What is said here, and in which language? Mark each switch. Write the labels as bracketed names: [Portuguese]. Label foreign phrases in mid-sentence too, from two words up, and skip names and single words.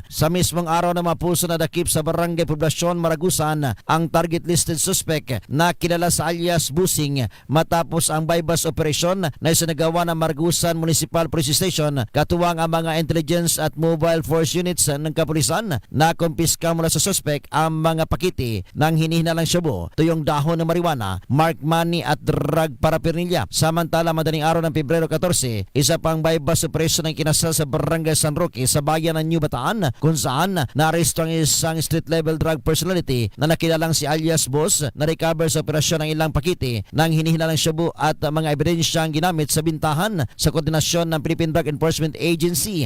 [Filipino] Sa mismong araw na mapulso na dakip sa Barangay Poblasyon, Maragusan ang [English] target listed suspect [Filipino] na kilala sa alias Busing matapos ang [English] bypass operation [Filipino] na isinagawa ng Maragusan Municipal Police Station katuwang ang mga intelligence at [English] mobile force units [Filipino] ng kapulisan na kumpiska mula sa suspect ang mga pakiti ng hinihinalang shabu, tuyong dahon ng marijuana, [English] marked money [Filipino] at [English] drug paraphernalia. [Filipino] Samantala, madaling araw ng Pebrero 14, isa pang [English] bypass operation [Filipino] ang kinasal sa Barangay San Roque sa bayan ng New Bataan kung saan naaresto ang isang [English] street-level drug personality [Filipino] na nakilalang si alias Boss na recover sa operasyon ng ilang pakiti ng hinihinalang shabu at mga ebidensyang ginamit sa bintahan sa koordinasyon ng Philippine Drug Enforcement Agency.